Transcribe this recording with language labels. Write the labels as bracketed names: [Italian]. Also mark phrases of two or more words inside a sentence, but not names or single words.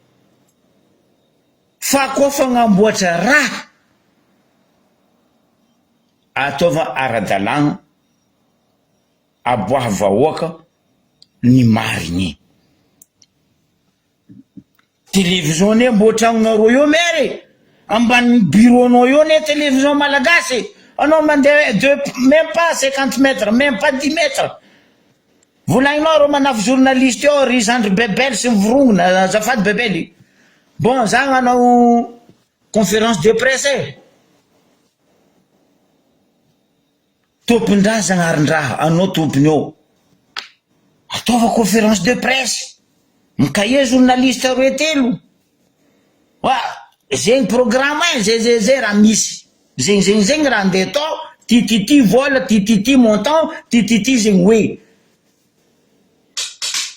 [Malagasy] fa koa fagnamboatra raha ataova ara-dalagna aboaha vahoaka ny marigny télévision ne mbo tragnonareo io mere ambany bureau anao io ne télévision malagasy anao mandeha [French] même pas 50 mètres même pas 10 mètres [Malagasy] volagninao reo manafy journaliste io ry Zandry Bebel sy mivorongona azafady Bebely bon za gnanao [French] conférence de presse [Malagasy] tompon-draha zagnarin-draha anao tompony eo ataova [French] conférence de presse [Malagasy] mikaye journaliste roe telo zegny programme zay raha misy zegny raha andeha tao tititi vola tititi montant tititi zegny hoe